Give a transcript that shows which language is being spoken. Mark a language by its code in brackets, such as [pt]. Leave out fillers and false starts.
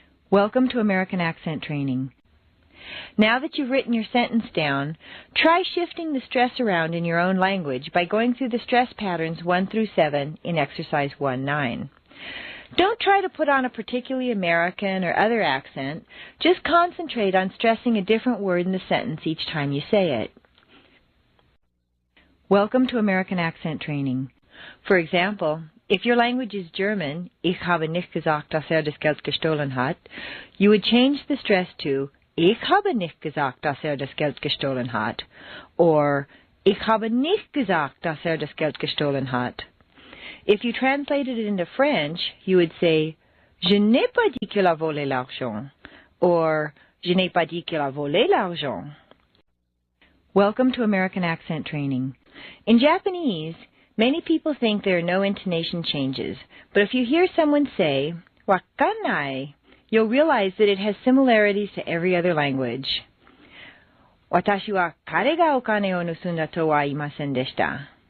[en] Welcome to American Accent Training. Now that you've written your sentence down, try shifting the stress around in your own language by going through the stress patterns 1 through 7 in Exercise 1-9. Don't try to put on a particularly American or other accent. Just concentrate on stressing a different word in the sentence each time you say it. Welcome to American Accent Training. For example, if your language is German, [de] ich habe nicht gesagt, dass das Geld gestohlen hat, [en] you would change the stress to [de] ich habe nicht gesagt, dass das Geld gestohlen hat, [en] or [de] ich habe nicht gesagt, dass das Geld gestohlen hat. [en] If you translated it into French, you would say [fr] je n'ai pas dit qu'il a volé l'argent, [en] or [fr] je n'ai pas dit qu'il a volé l'argent. [en] Welcome to American Accent Training. In Japanese, many people think there are no intonation changes, but if you hear someone say, wakanai, you'll realize that it has similarities to every other language. [ja] Watashi wa kare ga okane o nusunda to wa imasen deshita.